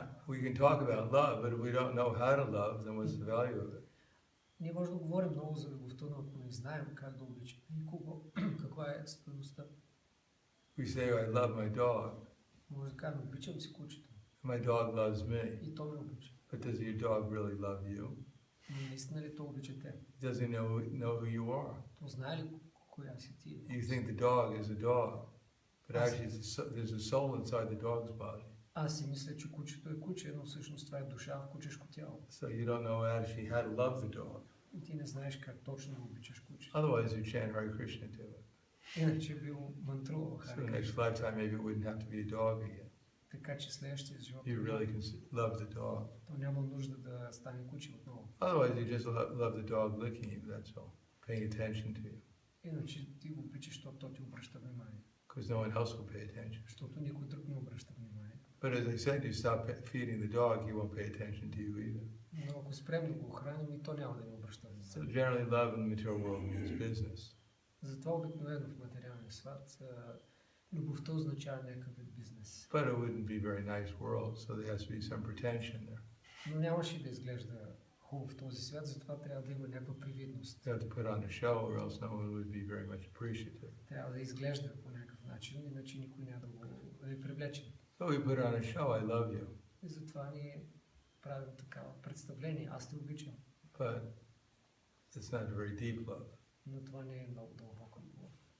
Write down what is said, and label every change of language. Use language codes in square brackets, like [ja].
[en] We can talk about love, but if we don't know how to love, then what's the value of it? [bg] Ние може да говорим много за любовта, но ако не знаем как да обичаме никого, каква е стойността. [en] We say, I love my dog. [bg] Може да кажем, обичам си кучето. [en] My dog loves me. [bg] И то ме обича. [en] But does your dog really love you? [bg] Но наистина ли то обича те? [en] Does he know who you are? [bg] То знае ли коя си ти? [en] You think the dog is a dog, but actually there's a soul inside the dog's body. [bg] Аз си мисля, че кучето е куче, но всъщност това е душа в кучешко тяло. [en] So you don't know actually how to love the dog. [bg] И ти не знаеш как точно да обичаш кучето. [en] Otherwise you chant Hare Krishna to it. [bg] Иначе би го мантрувал [en] So [bg] Харе [en] the next [bg] Кришна. [en] lifetime maybe it wouldn't have to be a dog again. [bg] Така че следващия живот [en] You really can love the dog. [bg] то няма нужда да стане куче отново. [en] Otherwise you just love the dog licking you, that's all. Paying attention to you. [bg] Иначе ти го обичаш, защото то ти обръща внимание. [en] Because no one else will pay attention. [bg] Защото никой друг не обръща внимание. [en] But as I said, you stop feeding the dog, he won't pay attention to you either. [bg] Но ако спрем да го храним, и то няма да ни обръща [en] So [bg] внимание. [en] generally love in the material world means business. [bg] Затова обикновено в материалния свят любовта означава някакъв вид бизнес. [en] But it wouldn't be a very nice world, so there has to be some pretension there. [bg] Но нямаше да изглежда хубаво в този свят, затова трябва да има някаква привидност. [en] You have to put on a show or else no one would be very much appreciative. [bg] Трябва да изглежда по някакъв начин, иначе никой няма да ви привлече. [en] So we put on a show, I love you. [bg] И затова ние правим такава представление. Аз те обичам. [en] But it's not a very deep love. [bg] Но това не е много дълбока любов.